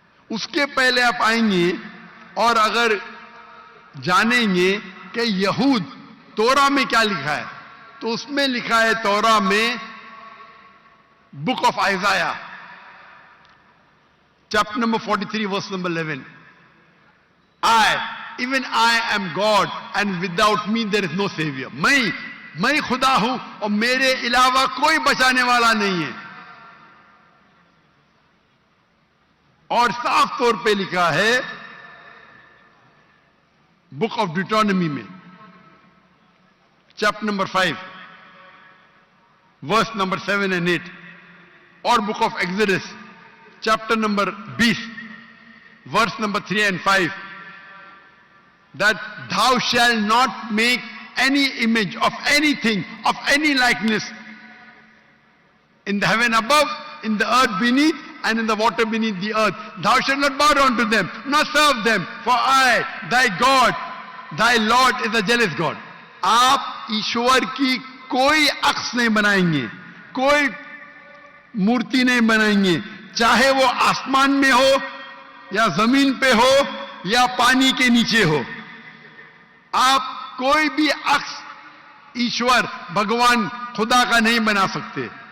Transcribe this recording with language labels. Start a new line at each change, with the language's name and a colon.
Urdu: اس کے پہلے آپ آئیں گے اور اگر جانیں گے کہ یہود تورا میں کیا لکھا ہے تو اس میں لکھا ہے تورا میں book of آئزایا chapter number 43 verse number 11,
English: even I am God and without me there is no savior.
Urdu: میں خدا ہوں اور میرے علاوہ کوئی بچانے والا نہیں ہے. اور صاف طور پہ لکھا ہے بک آف ڈیوٹرانومی میں chapter number 5 verse number 7 and 8, اور book of Exodus chapter number 20 verse number 3 and 5,
English: that thou shalt not make any image of anything, of any likeness in the heaven above, in the earth beneath, and in the water beneath the earth. Thou shalt not bow down to them, nor serve them, for I, thy God, thy Lord is a jealous God.
Urdu: آپ ایشور کی کوئی عکس نہیں بنائیں گے, کوئی مورتی نہیں بنائیں گے, چاہے وہ آسمان میں ہو یا زمین پہ ہو یا پانی کے نیچے ہو. آپ کوئی بھی عکس ایشور بھگوان خدا کا نہیں بنا سکتے.